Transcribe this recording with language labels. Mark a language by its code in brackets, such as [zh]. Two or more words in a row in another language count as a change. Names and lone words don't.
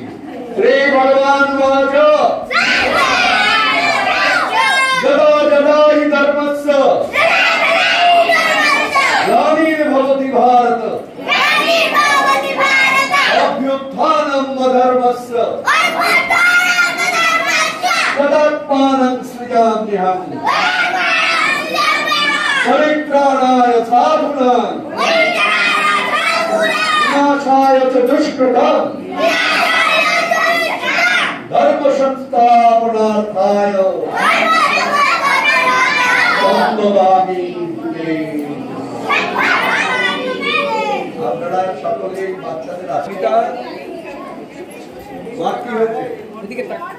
[sa] শ্রী ভগবান বাচ যদা যদা হি ধর্মস্য গ্লানির্ভবতি ভারত অভ্যুত্থানম অধর্মস্য তদাত্মানং সৃজাম্যহম পরিত্রাণায় সাধুনাং বিনাশায় চ দুষ্কৃতম ধর্ম সংস্থাপনার্থায় সম্ভবামি যুগে। [bn] আপনারা সকলে বাচ্চাদের আশীর্বাদ। মার কি হয়েছে?